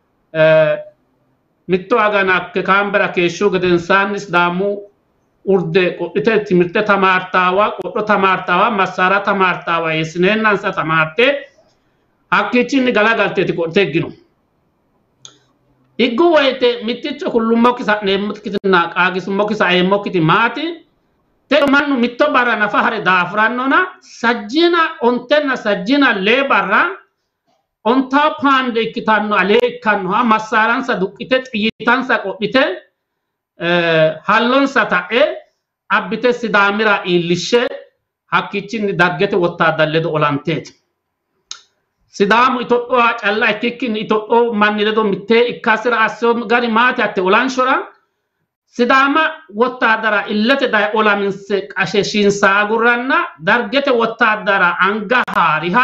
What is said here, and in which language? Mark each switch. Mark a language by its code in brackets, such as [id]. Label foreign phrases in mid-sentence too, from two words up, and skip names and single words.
[sid] mitto agana akke kaambera keeshshu gedensaanni Sidaamu urde qodhite timirte tamaartaawa qodho tamaartaawa massaara tamaartaawa yeesineennansa tamaarte hakkichinni galagalteeti qodhite eggino iggu woyte mitticho kullummokki sa'neemmokkitinna qaagisumokki sa'eemmokkiti maati te mannu mitto barra nafa hare daafurannona sajjina ontenna sajjina lee barra [en] on top hand [sid] ikitanno ale ikkannoha massaaransa duqqite xiyyitansa qodhite hallonsa ta'e abbite sidaamira iillishshe hakkichinni dargete wottaadara ledo olanteeti. Sidaamu Itophiyaa calla ikkikkinni Itophiyaa manni ledo mittee ikkasira assoo gari maate atte olanshora Sidaama wottaadara illete daye olaminse qasheshiinsa agurranna dargete wottaadara anga haariha